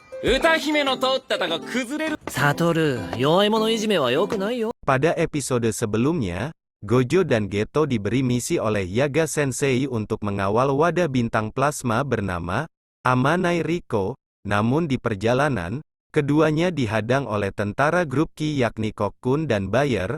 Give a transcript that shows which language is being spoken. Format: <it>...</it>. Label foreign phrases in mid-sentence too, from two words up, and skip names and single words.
<ja>歌姫の通ったたが崩れる。サトル、弱い者いじめは良くないよ。</ja> <id>Pada episode sebelumnya, Gojo dan Geto diberi misi oleh Yaga Sensei untuk mengawal wadah bintang plasma bernama Amanai Riko, namun di perjalanan, keduanya dihadang oleh tentara grup Ki yakni Kokun dan Bayer.</id>